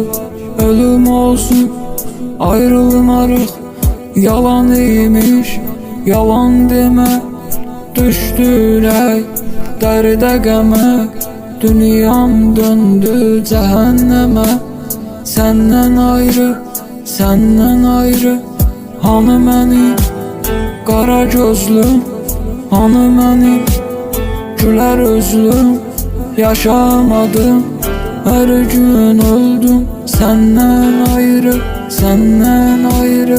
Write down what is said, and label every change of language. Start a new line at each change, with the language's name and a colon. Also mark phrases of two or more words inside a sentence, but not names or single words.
Azerbaijani: Ölüm olsun, ayrılmarıq. Yalan imiş, yalan demə. Düşdürək dərdə qəmə. Dünyam döndü cəhənnəmə. Səndən ayrı, səndən ayrı.
Turkish: Hanım benim kara gözlüm, hanım benim güler yüzlüm. Yaşamadım, her gün öldüm senden ayrı, senden ayrı.